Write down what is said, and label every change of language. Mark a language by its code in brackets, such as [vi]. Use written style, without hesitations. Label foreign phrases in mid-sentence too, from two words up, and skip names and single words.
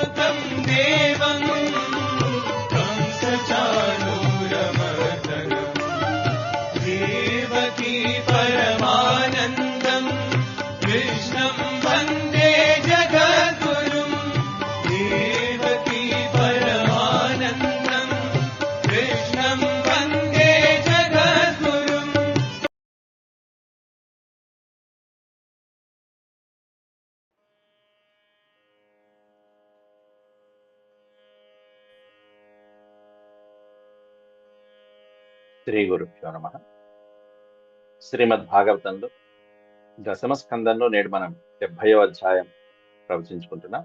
[sa] वरं देवं कंसचाणूरमर्दनम् देवकी परमानन्दं कृष्णं वन्दे जगद्गुरुं देवकी परमानन्दं कृष्णं वन्दे जगद्गुरुम् శ్రీ గురుభ్యో నమః. [te] శ్రీమద్ భాగవతంలో దశమ స్కందంలో నేడు మనం 70వ అధ్యాయం ప్రవచించుకుంటున్నాం.